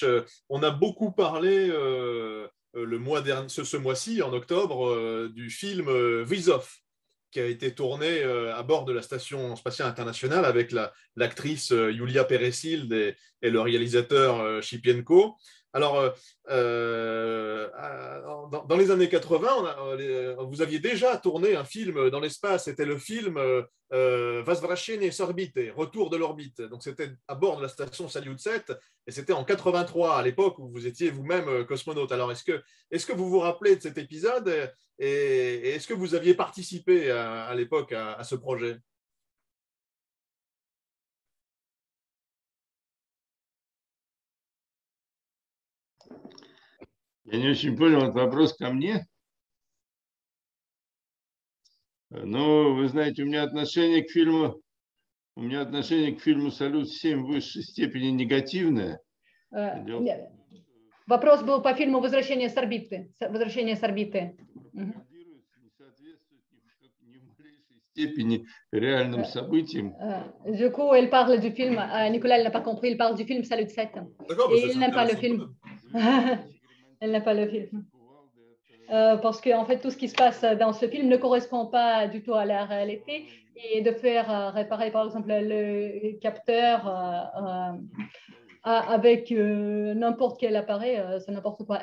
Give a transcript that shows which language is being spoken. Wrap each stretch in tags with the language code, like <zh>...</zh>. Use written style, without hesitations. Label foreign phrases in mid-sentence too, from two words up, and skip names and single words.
<fr>On a beaucoup parlé ce mois-ci, en octobre, du film Vizov, qui a été tourné à bord de la Station spatiale internationale avec l'actrice Yulia Peresild et le réalisateur Shipienko. Alors, dans les années 80, vous aviez déjà tourné un film dans l'espace. C'était le film Возвращение с орбиты, Retour de l'orbite. Donc, c'était à bord de la station Salyut 7 et c'était en 83, à l'époque où vous étiez vous-même cosmonaute. Alors, est-ce que vous vous rappelez de cet épisode et est-ce que vous aviez participé à l'époque à ce projet?</fr> <ru>Я не очень понял, этот вопрос ко мне. Но вы знаете, у меня отношение к фильму «Салют-7» в высшей степени негативное. Вопрос был по фильму «Возвращение с орбиты». «Возвращение с орбиты». Не соответствует ни в малейшей степени реальным событиям.</ru> <fr>Du coup, elle parle du film. Nicolas, elle n'a pas compris. Il parle du film Salut 7. Et il n'aime pas le film. Elle n'a pas le film. Parce qu'en fait, tout ce qui se passe dans ce film ne correspond pas du tout à la réalité. Et de faire réparer, par exemple, le capteur avec n'importe quel appareil, c'est n'importe quoi.</fr>